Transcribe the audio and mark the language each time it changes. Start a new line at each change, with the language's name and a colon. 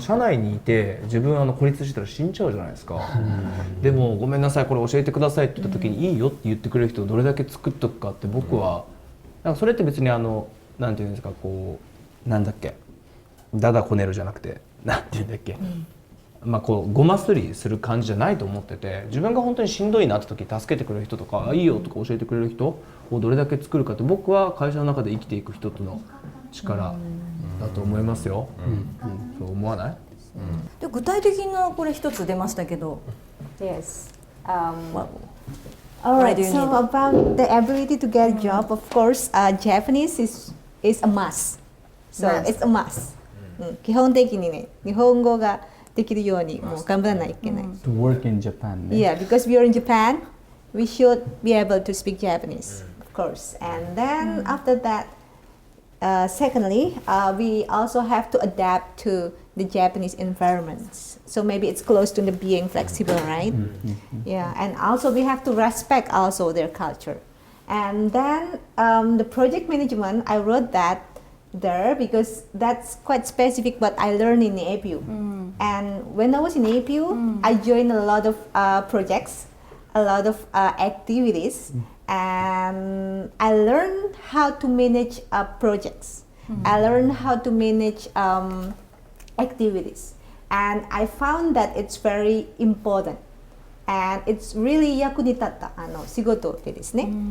Japanese: 社内にいて自分孤立してたら死んじゃうじゃないですか、でもごめんなさいこれ教えてくださいって言った時にいいよって言ってくれる人をどれだけ作っとくかって僕はなんかそれって別になんていうんですかこうなんだっけダダこねるじゃなくてなんていうんだっけ、まあこうごますりする感じじゃないと思ってて、自分が本当にしんどいなって時助けてくれる人とかいいよとか教えてくれる人をどれだけ作るかって僕は会社の中で生きていく人との力だと思いますよ。そう思わない？で具体的なこれ一つ出ましたけど。
English: Yes. Why do you So need about the ability to get a job, of course, Japanese is a must. So it's a must.
Japanese: 基本的にね、日本語ができるようにもう頑張らないといけない。
English: To work in Japan. Yeah, because we are in Japan, we should be able to speak Japanese, of course. And then after that, secondly, we also have to adapt to the Japanese environments. So maybe it's close to the being flexible, right? Yeah, and also we have to respect also their culture. And then the project management, I wrote that there because that's quite specific what I learned in APU. And when I was in APU, I joined a lot of projects, a lot of activities. And I learned how to manage projects. I learned how to manage activities. And I found that it's very important. And it's really
Japanese: 役に立った仕事でですね。